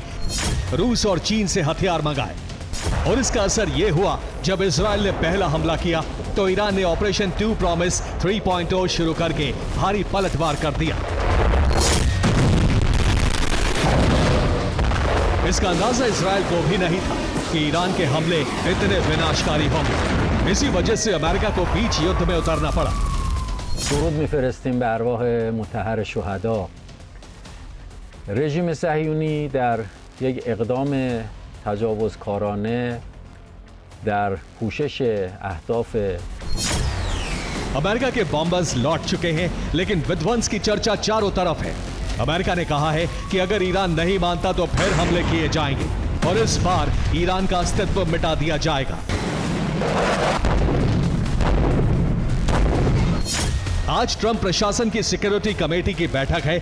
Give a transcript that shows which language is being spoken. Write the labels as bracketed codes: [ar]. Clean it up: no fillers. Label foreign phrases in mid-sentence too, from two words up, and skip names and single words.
[hi] रूस और चीन से हथियार मंगाए और इसका असर यह हुआ, जब इजरायल ने पहला हमला किया तो ईरान ने ऑपरेशन 2 प्रॉमिस 3.0 शुरू करके भारी पलटवार कर दिया। इसका अंदाजा इजरायल को भी नहीं था कि ईरान के हमले इतने विनाशकारी होंगे। इसी वजह से अमेरिका को बीच युद्ध में उतरना पड़ा। [fa] درود میفرستیم به ارواح مطهر شهدا. رژیم صهیونی در یک اقدام تجاوزکارانه در پوشش اهداف [hi] अमेरिका के बॉम्बर्स लौट चुके हैं, लेकिन विध्वंस की चर्चा चारों तरफ है। अमेरिका ने कहा है कि अगर ईरान नहीं मानता तो फिर हमले किए जाएंगे और इस बार ईरान का अस्तित्व मिटा दिया जाएगा। आज ट्रंप प्रशासन की [en] security committee [hi] की बैठक है।